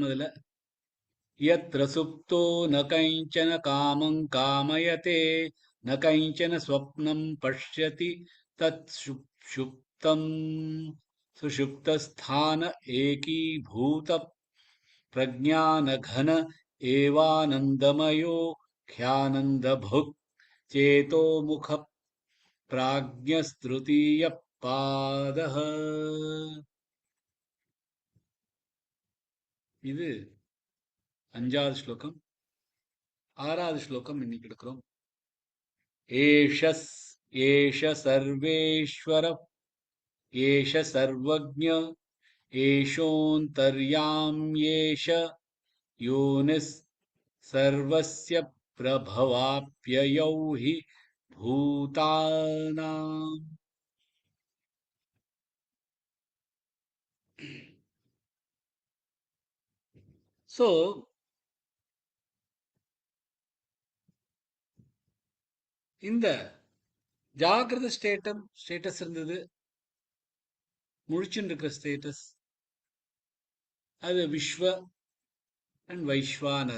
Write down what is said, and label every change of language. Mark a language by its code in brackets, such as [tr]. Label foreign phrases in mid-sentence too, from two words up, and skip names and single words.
[sa] அதுல यत्र सुप्तो न कञ्चन कामं कामयते न कञ्चन स्वप्नं पश्यति तत् सुषुप्तम् सुषुप्तस्थान एकीभूत प्रज्ञानघन एवानन्दमयो ख्यानन्दभुक् चेतो मुख प्राज्ञस्तृतीय பாதஹ. [ta] இது 5வது ஸ்லோகம். 6வது ஸ்லோகம் இன்னைக்கு எடுக்கிறோம். [sa] एष सर्वेश्वर एष सर्वज्ञ एषोऽन्तर्याम्येष योनिः सर्वस्य प्रभवाप्ययौ हि भूतानाम्. [ta] So, இந்த ஜாகிரத ஸ்டேட்டஸ் இருந்தது, முழிச்சுட்டு இருக்கிற ஸ்டேட்டஸ், அது விஸ்வ அண்ட் வைஸ்வானர.